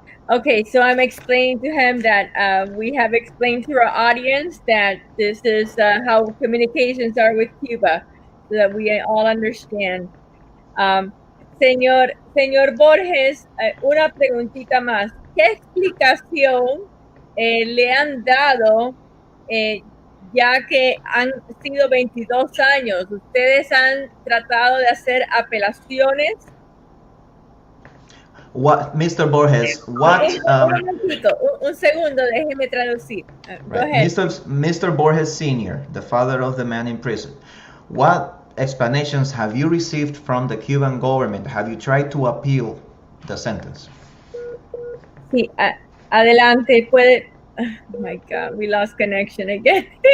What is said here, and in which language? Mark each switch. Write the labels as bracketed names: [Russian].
[English] Okay, so I'm explaining to him that we have explained to our audience that this is how communications are with Cuba, so that we all understand. [Spanish] Señor Borges, una preguntita más. ¿Qué explicación le han dado, ya que han sido 22 años? ¿Ustedes han tratado de hacer apelaciones? [English] What, Mr. Borges, what... [Spanish] un segundo, déjeme traducir. [English] Go ahead. Mr. Borges Sr., the father of the man in prison, what explanations have you received from the Cuban government? Have you tried to appeal the sentence? [Spanish] Sí, adelante, puede... [English] Oh my God, we lost connection again.